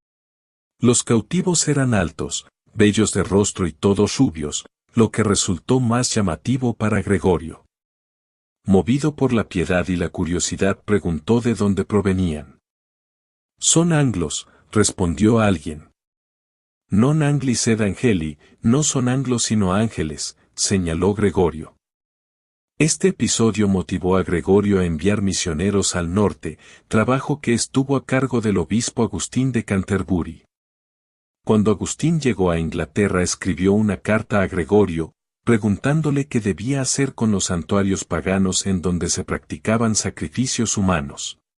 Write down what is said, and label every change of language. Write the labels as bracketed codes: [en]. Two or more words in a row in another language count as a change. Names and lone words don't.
[es] Los cautivos eran altos, bellos de rostro y todos rubios, lo que resultó más llamativo para Gregorio. Movido por la piedad y la curiosidad preguntó de dónde provenían. «Son anglos», respondió alguien. [la] «Non angli sed angeli», [es] no son anglos sino ángeles, señaló Gregorio. Este episodio motivó a Gregorio a enviar misioneros al norte, trabajo que estuvo a cargo del obispo Agustín de Canterbury. Cuando Agustín llegó a Inglaterra escribió una carta a Gregorio, preguntándole qué debía hacer con los santuarios paganos en donde se practicaban sacrificios humanos.